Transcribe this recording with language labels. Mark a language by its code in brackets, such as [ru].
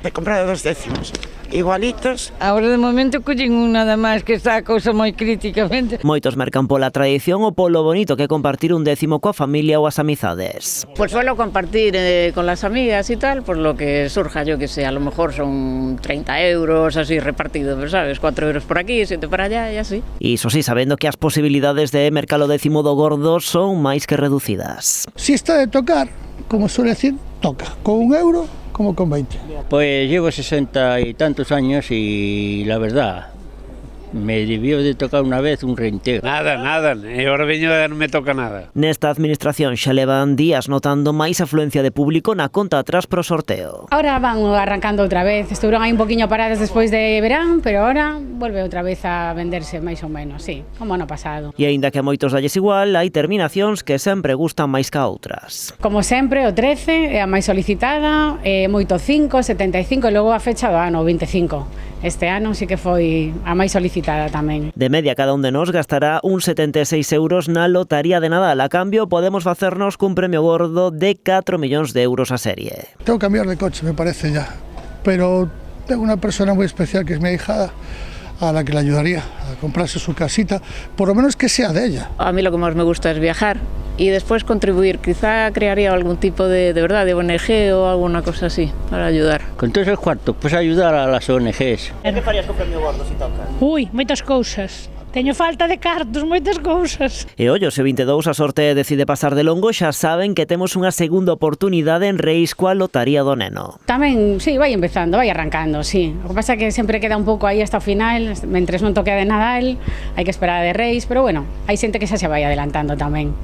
[es] He comprado 2 décimos, igualitos. [gl] Agora de momento collen un nada máis, que está a cousa moi críticamente. Moitos mercan pola tradición ou polo bonito que é compartir un décimo coa familia ou as amizades. [es] Pues suelo compartir con las amigas y tal, por lo que surja, yo que sé, a lo mejor son 30 euros así repartidos, ¿sabes? 4 euros por aquí, 7 por allá y así. [gl] Iso sí, sabendo que as posibilidades de mercar o décimo do gordo son máis que reducidas. [es] Si está de tocar, como suele decir, toca. Con 1 euro, como con 20. Pues llevo 60 y tantos años y la verdad, me debió de tocar una vez un reintegro. [gl] Nada, e ahora veño e non me toca nada. Nesta administración xa levan días notando máis afluencia de público na conta atrás pro sorteo. Ahora van arrancando outra vez, estuveron aí un poquinho paradas despois de verán, pero ahora volve outra vez a venderse máis ou menos, sí, como ano pasado. E aínda que a moitos dalles igual, hai terminacións que sempre gustan máis que a outras. Como sempre, o 13 é a máis solicitada, moito 5, 75 e logo a fecha do ano, 25. Este ano sí que foi a máis solicitada tamén. De media, cada un de nós gastará uns 76 euros na Lotaría de Nadal. A cambio, podemos facernos cun premio gordo de 4 millóns de euros a serie. [es] Tengo que cambiar de coche, me parece ya. Pero tengo una persona muy especial que es mi ahijada, a la que le ayudaría a comprarse su casita, por lo menos que sea de ella. A mí lo que más me gusta es viajar y después contribuir. Quizá crearía algún tipo de verdad, de ONG o alguna cosa así, para ayudar. Con todos esos cuartos, pues ayudar a las ONGs. [gl] Que farías co premio gordo si toca? Ui, moitas cousas. Teño falta de cartos, moitas cousas. E ollo, se 22 a sorte decide pasar de longo, xa saben que temos unha segunda oportunidade en Reis coa Lotaría do Neno. Tamén, sí, vai empezando, vai arrancando, sí. O que pasa é que sempre queda un pouco aí hasta o final, mentres non toque a de Nadal, hai que esperar a de Reis, pero bueno, hai xente que xa se vai adelantando tamén.